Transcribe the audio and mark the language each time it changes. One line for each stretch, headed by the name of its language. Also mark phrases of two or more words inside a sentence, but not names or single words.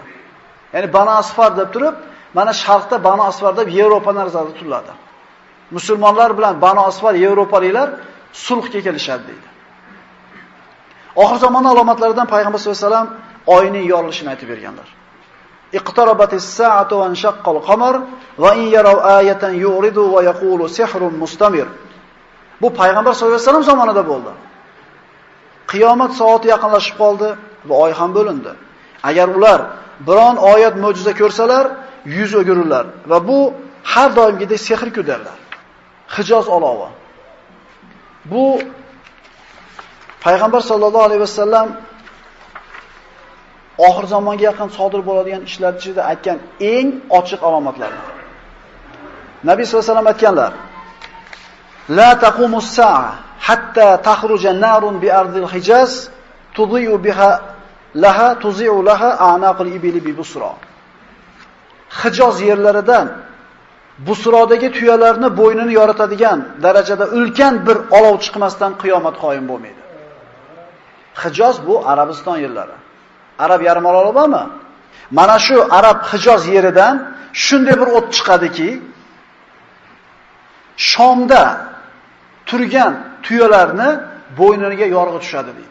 Uzbek: Ya'ni Banu Asfar deb turib, mana sharqda Banu Asfar deb Yevropa nazarda tutiladi. Musulmonlar bilan Banu Asfar Yevropaliklar sulhga kelishadi deydi. Oxir zamon alomatlaridan payg'ambar
Arabic: صلى الله عليه وسلم
Uzbek: oyning yorilishini aytib berganlar.
Arabic: اقتربت الساعة وانشق القمر وإن يروا آية يعرضوا ويقولوا سحر مستمر.
Uzbek: Bu payg'ambar
Arabic: صلى الله عليه وسلم
Uzbek: zamonida bo'ldi. Qiyomat soati yaqinlashib qoldi va oy ham bo'lindi. Agar ular biron oyat mo'jiza ko'rsalar, yuz o'girurlar va bu har doimgidek sehr-ku derlar. Hijoz olovi. Bu payg'ambar
Arabic: صلى الله عليه وسلم
Uzbek: oxir zamonga yaqin sodir bo'ladigan ishlar ichida aytgan eng ochiq alomatlar. Nabiy
Arabic: صلى الله عليه وسلم
Uzbek: aytganlar:
Arabic: "لا تقوم الساعة حتى تخرج نار بأرض الحجاز تضيء بها لها تضيء لها أعناق الإبل ببصرى."
Uzbek: Hijoz yerlaridan Busrodagi tuyalarni bo'ynini yoritadigan darajada ulkan bir olov chiqmasdan qiyomat qoyim bo'lmaydi. Hijoz bu Arabiston yerlari. Arab yarimoroli bormi? Mana shu Arab Hijoz yeridan shunday bir o't chiqadiki, Shomda turgan tuyalarni bo'yniga yorg'i tushadi deydi.